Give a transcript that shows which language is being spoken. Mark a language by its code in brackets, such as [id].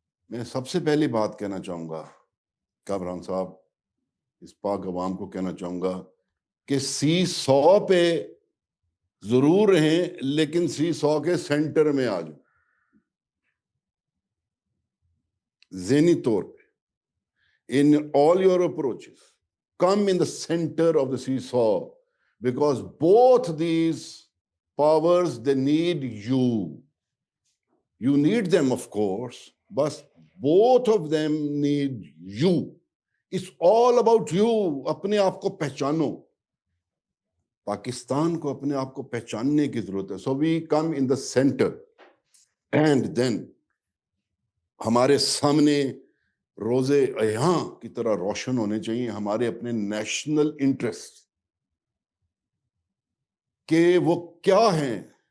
[ur] میں سب سے پہلی بات کہنا چاہوں گا کامران صاحب، اس پاک عوام کو کہنا چاہوں گا کہ سی سو پہ ضرور رہیں لیکن سی سو کے سینٹر میں آ جاؤ. ذہنی طور پہ [en] In all your approaches come in the center of the seesaw, because both these powers, they need you. You need them, of course, but both of them need you. It's all about you. [ur] اپنے آپ کو پہچانو. پاکستان کو اپنے آپ کو پہچاننے کی ضرورت ہے. [en] So we come in the center. And then [ur] ہمارے سامنے روزے عیاں کی طرح روشن ہونے چاہیے ہمارے اپنے نیشنل انٹرسٹ کہ وہ کیا ہیں.